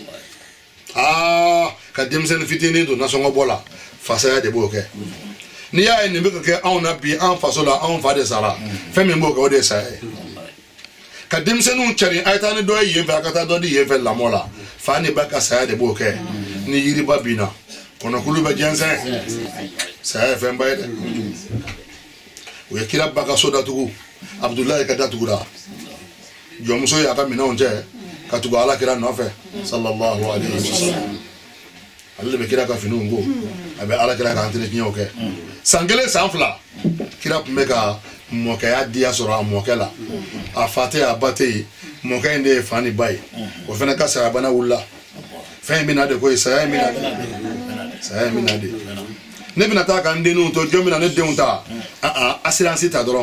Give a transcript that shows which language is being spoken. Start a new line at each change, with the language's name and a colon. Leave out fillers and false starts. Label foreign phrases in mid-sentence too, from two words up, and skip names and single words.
Bambara: ka denmisɛnnin fitinin to nasɔngɔ bɔ la fasaya de b'o kɛ n'i y'a ye nin bɛ ka kɛ anw na bi an faso la anw fa de sara fɛn min b'o kɛ o de ye saya ye ka denmisɛnninw cari a ye taa ni dɔ ye yen fɛ a ka taa dɔ di yen fɛ lamɔ la fa ni ba ka saya de b'o kɛ ni yiriba binna kɔnɔkulu bɛ jɛnsɛn saya ye fɛnba ye dɛ o ye kira ba ka so datugu Abdulahi ka datugura jɔnmuso y'a ka minɛnw cɛ ka tugu Alakira nɔfɛ
Arabic: صلى الله عليه وسلم
Bambara: ale de bɛ kira ka finiw ko a bɛ Alakira ka entretien kɛ san kelen san fila kira tun bɛ ka mɔkɛya diya sɔrɔ a mɔkɛ la a fa tɛ a ba tɛ yen mɔkɛ in de ye fa ni ba ye o fana ka saya bana wulila fɛn in bɛna de ko ye saya in bɛna de ne bɛna taa ka n denninw to jɔn bɛna ne denw ta assurance ta dɔrɔn